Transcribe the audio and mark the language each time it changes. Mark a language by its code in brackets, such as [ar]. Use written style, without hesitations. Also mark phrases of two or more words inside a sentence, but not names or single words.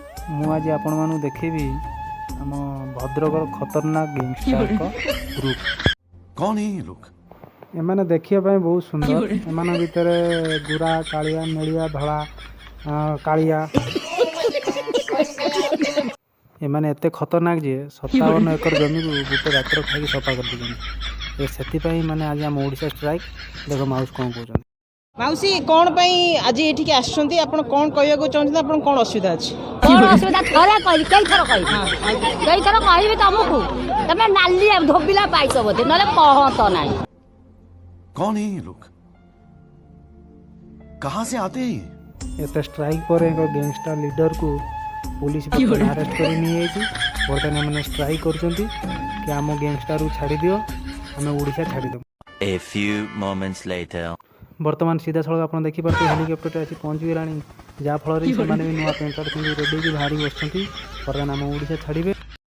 [or] ମୁଁ ଆଜି ଆପଣମାନଙ୍କୁ ଦେଖେଇବି ଆମ ଭଦ୍ରକର ଖତରନାକ [en] gangsterଙ୍କ group। [hi] कौन है ये लोग? [or] ଏମାନେ ଦେଖିବା ପାଇଁ ବହୁତ ସୁନ୍ଦର। ଏମାନଙ୍କ ଭିତରେ ଗୋରା କାଳିଆ ନେଳିଆ ଧଳା କାଳିଆ ଏମାନେ ଏତେ ଖତରନାକ ଯେ 57 ଏକର ଜମିକୁ ଗୋଟେ ରାତ୍ର ଖାଇକି ସଫା କରିଦେଇଛନ୍ତି। ସେଥିପାଇଁ ମାନେ ଆଜି ଆମ ଓଡ଼ିଶା ଷ୍ଟ୍ରାଇକ୍। ଦେଖ ମାଉସ କ'ଣ କହୁଛନ୍ତି। ମାଉସୀ କ'ଣ ପାଇଁ ଆଜି ଏଠିକି ଆସିଛନ୍ତି? ଆପଣ କ'ଣ କହିବାକୁ ଚାହୁଁଛନ୍ତି? ଆପଣ କ'ଣ ଅସୁବିଧା ଅଛି? କ'ଣ ଅସୁବିଧା ଥରେ କହିବି କେଇଥର କହିବି କେଇଥର କହିବି ତମକୁ? ତମେ ନାଲି ଧୋବିଲା ପାଇଛ ବୋଧେ, ନହେଲେ କହନ୍ତ ନାହିଁ। [hi] कौन है ये लोग? कहाँ से आते हैं ये? [or] ଏତେ ଷ୍ଟ୍ରାଇକ୍ ପରେ ଏକ [en] gangster leaderକୁ police arrest [or] କରି ନେଇଯାଇଛି। ବର୍ତ୍ତମାନ ଏମାନେ ଷ୍ଟ୍ରାଇକ୍ କରୁଛନ୍ତି କି ଆମ ଗ୍ୟାଙ୍ଗଷ୍ଟରକୁ ଛାଡ଼ିଦିଅ, ଆମେ ଓଡ଼ିଶା ଛାଡ଼ିଦେବୁ। [en] A few moments later. [or] ବର୍ତ୍ତମାନ ସିଧାସଳଖ ଆପଣ ଦେଖିପାରୁଥିବେ ହେଲିକପ୍ଟରଟା ଆସି ପହଞ୍ଚିଗଲାଣି, ଯାହାଫଳରେ ସେମାନେ ବି ନୂଆ [en] pant shirt [or] ପିନ୍ଧି ରେଡ଼ି ହେଇକି ବାହାରି ବସିଛନ୍ତି। ବର୍ତ୍ତମାନ ଆମ ଓଡ଼ିଶା ଛାଡ଼ିବେ।